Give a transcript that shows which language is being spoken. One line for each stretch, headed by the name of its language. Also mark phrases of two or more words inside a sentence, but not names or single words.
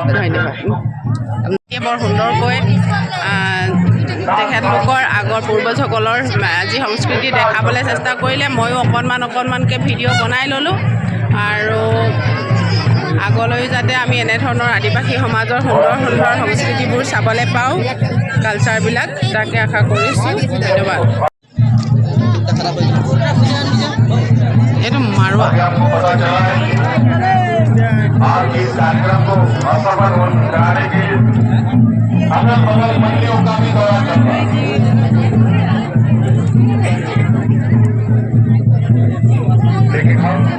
Assamese: ধন্যবাদ বৰ সুন্দৰকৈ তেখেতলোকৰ আগৰ পূৰ্বজসকলৰ যি সংস্কৃতি দেখাবলৈ চেষ্টা কৰিলে ময়ো অকণমানকৈ ভিডিঅ' বনাই ল'লোঁ আৰু আগলৈ যাতে আমি এনেধৰণৰ আদিবাসী সমাজৰ সুন্দৰ সুন্দৰ সংস্কৃতিবোৰ চাবলৈ পাওঁ কালচাৰবিলাক তাকে আশা কৰিছোঁ ধন্যবাদ এইটো মাৰোৱা
Hindi: आपको पता चला है आज इस कार्यक्रम को असफल कराने के अगल बगल मंडियों का भी दौरा करना लेकिन हम